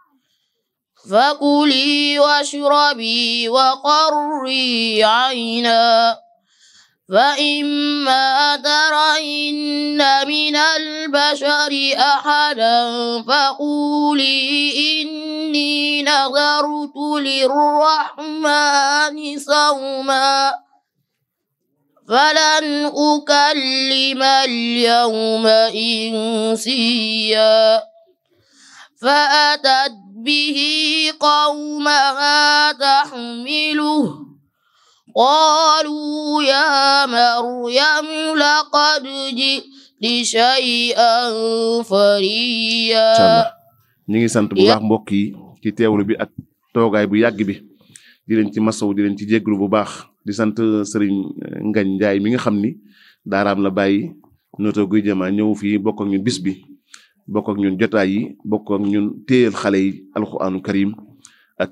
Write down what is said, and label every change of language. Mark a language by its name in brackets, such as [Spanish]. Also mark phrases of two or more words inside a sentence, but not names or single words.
[Arabic] فكلي واشربي وقري عينا فإما ترين من البشر أحدا فقولي إني نذرت للرحمن صوما فلن أكلم اليوم إنسيا. فأتت به قومها تحمله قالوا يا مريم لقد جئت شيئا فريا. [Wolof] ñu ngi sant bu baax mbokk yi ci teewlu bi ak toogaay bu yàgg bi di leen ci masaw di leen ci jégglu bu baax di sant Serigne Ngagne Ndiaye mi nga xam ni daaraam la bàyyi Notto Gouye Diama ñëw fii bokk ak ñun bis bi bokk ak ñun jotaay yi bokk ak ñun téyel xale yi alxuraanu karim ak ki